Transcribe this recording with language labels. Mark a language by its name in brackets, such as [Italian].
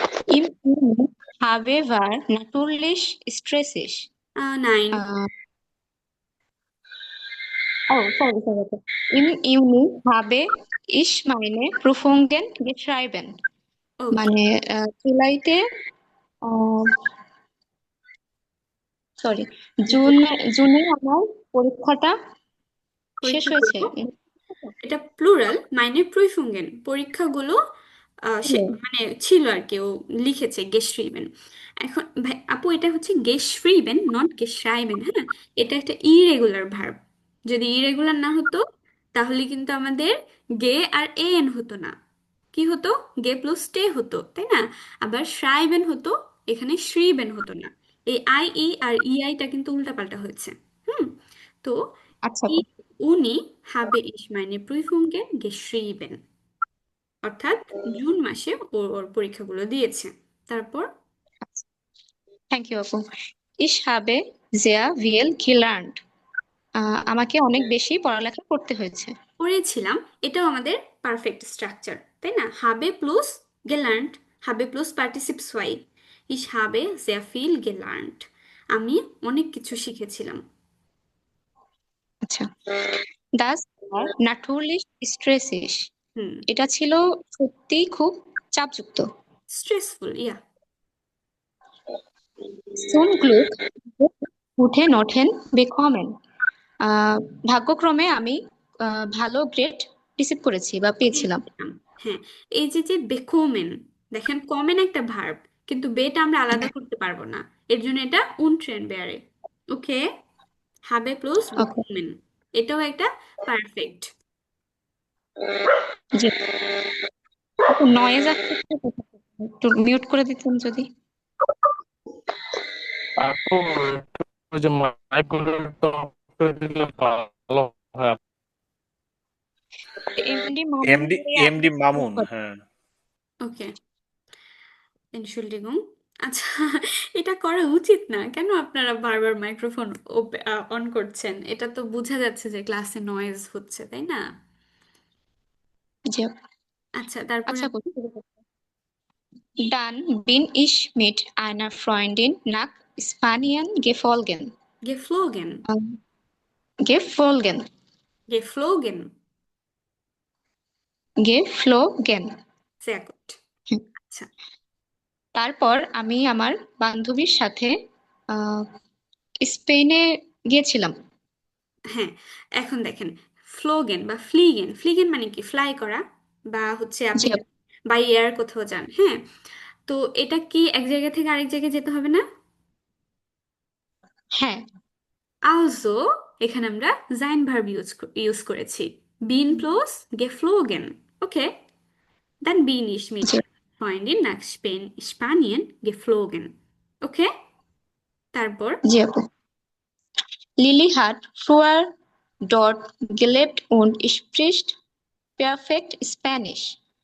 [German] Im Juni habe war natürlich stressig. 9। [English] Oh, sorry, sorry. Okay. [German] Im Juni habe ich meine Prüfungen geschrieben. [Bangla] ওকে, মানে জুলাইতে, sorry, জুনে আমার পরীক্ষাটা শেষ হয়েছে। পরীক্ষাগুলো, এটা প্লুরাল, মাইনে প্রুফুঙ্গেন, পরীক্ষাগুলো মানে ছিল আর কি, ও লিখেছে গেশরিবেন। এখন ভাই আপু, এটা হচ্ছে গেশরিবেন, নট গেশরাইবেন। হ্যাঁ, এটা একটা ইরেগুলার ভার্ব। যদি ইরেগুলার না হতো তাহলে কিন্তু আমাদের গে আর এন হতো না। কি হতো? গে প্লাস টে হতো, তাই না? আবার শ্রাইবেন হতো, এখানে শ্রীবেন হতো না। এই আই ই আর ইআইটা কিন্তু উল্টাপাল্টা হয়েছে। হুম। তো আচ্ছা ই আপু। উনি [German] habe ich meine Prüfungen geschrieben, [Bangla] অর্থাৎ জুন মাসে ওর পরীক্ষাগুলো দিয়েছে। তারপর [English] Thank you আপু। [German] Ich habe sehr viel gelernt. [Bangla] আমাকে অনেক বেশি পড়ালেখা করতে হয়েছে। পড়েছিলাম, এটাও আমাদের পারফেক্ট স্ট্রাকচার, তাই না? habe plus gelernt, habe plus পার্টিসিপ সোয়াই। [German] ich habe sehr viel gelernt, [Bangla] আমি অনেক কিছু শিখেছিলাম। [German] আচ্ছা, das war natürlich stressig. [Bangla] হুম, এটা ছিল সত্যি খুব চাপযুক্ত। [English] Stressful, yeah. [German] Zum Glück gute Noten bekommen. [Bangla] আহ, ভাগ্যক্রমে আমি ভালো গ্রেড রিসিভ করেছি বা পেয়েছিলাম। হ্যাঁ, এই যে যে বেকোমেন, দেখেন কমেন একটা ভার্ব, কিন্তু বেটা আমরা আলাদা করতে পারবো না, এর জন্য এটা উনট্রেন বেয়ারে। ওকে, হাবে প্লাস ওকে, বেকোমেন, এটাও একটা পারফেক্ট। জি। নয়েজ আসছে, একটু মিউট করে দিতেন যদি। আপু একটু ওই যে মাইক গুলো একটু off করে দিলে ভালো হয়। এমডি মামুন এমডি বলে এমডি মামুন, হ্যাঁ। ওকে, এনশুল্ডিগুং। আচ্ছা, এটা করা উচিত না কেন? আপনারা বারবার মাইক্রোফোন অন করছেন, এটা তো বোঝা যাচ্ছে যে ক্লাসে নয়েজ হচ্ছে, তাই না? জি। আচ্ছা, তারপরে আচ্ছা আপু, শুরু করুন। [German] Dann bin ich mit einer Freundin nach Spanien geflogen. গেফ্লোগেন, Geflogen. গেফ্লোগেন, Geflogen. sehr gut। [Bangla] হুম। আচ্ছা, তারপর আমি আমার বান্ধবীর সাথে আহ, স্পেনে গিয়েছিলাম। হ্যাঁ, এখন দেখেন ফ্লোগেন বা ফ্লিগেন, ফ্লিগেন মানে কি? ফ্লাই করা, বা হচ্ছে জি আপনি আপু। বাই এয়ার কোথাও যান, হ্যাঁ। তো এটা কি এক জায়গা থেকে আরেক জায়গায় যেতে হবে না? হ্যাঁ, আলসো এখানে আমরা জাইন ভার্ব ইউজ করেছি, been plus geflogen। [German] ওকে, dann bin ich mit [Bangla] G, [German] Freundin nach Spanien geflogen। [Bangla] ওকে, তারপর জি আপু। [German] Lilly hat früher dort gelebt und spricht perfekt Spanish.